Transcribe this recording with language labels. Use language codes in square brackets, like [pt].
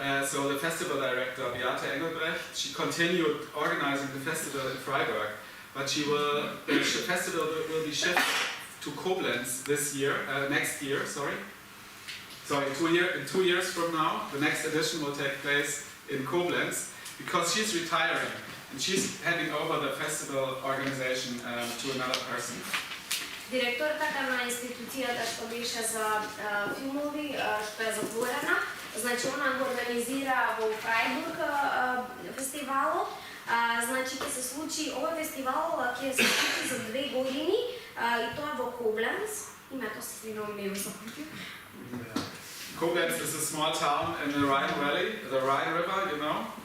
[en] So the festival director Beate Engelbrecht, she continued organizing the festival in Freiburg, but the festival will be shifted to Koblenz this year, next year. So in 2 years from now, the next edition will take place in Koblenz because she's retiring and she's handing over the festival organization to another person. [mk] Директорката на институцијата што беше за филмови, што е затворена, значи она го организира во Фрајбург фестивалот. Значи ќе се случи овој фестивал ќе се случи за 2 години и тоа е во Кобленц. Името се извинувам, не го запомнив. [en] Koblenz is a small town in the Rhine Valley, the Rhine River, you know.